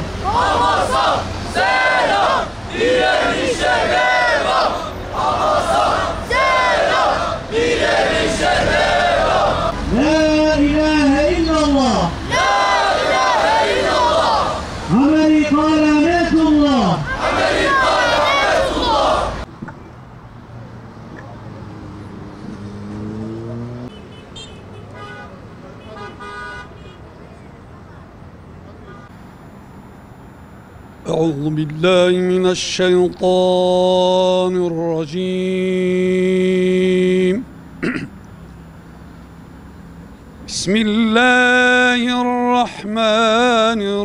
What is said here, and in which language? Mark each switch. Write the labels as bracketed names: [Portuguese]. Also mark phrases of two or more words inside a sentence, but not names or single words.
[Turkish] Hamas'a selam, direnişe devam. Hamas'a selam, direnişe devam. [Arabic] لا إله إلا الله. لا إله إلا الله. [Turkish] Amerika lanetullah. Amerika lanetullah. [Arabic] أعوذ بالله من الشيطان الرجيم بسم الله الرحمن